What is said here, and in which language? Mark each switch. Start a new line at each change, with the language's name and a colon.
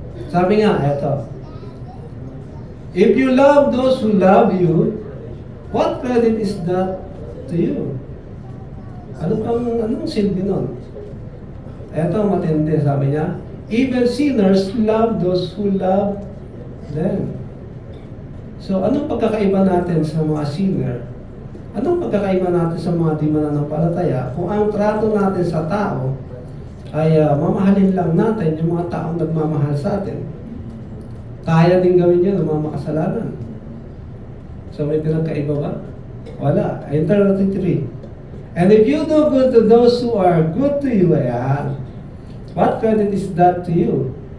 Filipino: Sabi nga, eto,
English: if you love those who love you, what credit is that to you?
Filipino: Anong silbi nun? Eto, matindi, sabi niya,
English: even sinners love those who love them.
Filipino: So, anong pagkakaiba natin sa mga sinner? Anong pagkakaiba natin sa mga di mananampalataya kung ang trato natin sa tao ay mamahalin lang natin yung mga taong nagmamahal sa atin? Kaya din gawin yun ng mga makasalanan. So may pinagkaiba ba? Wala. Enter 33.
English: And if you do good to those who are good to you, ayan, what credit is that to you?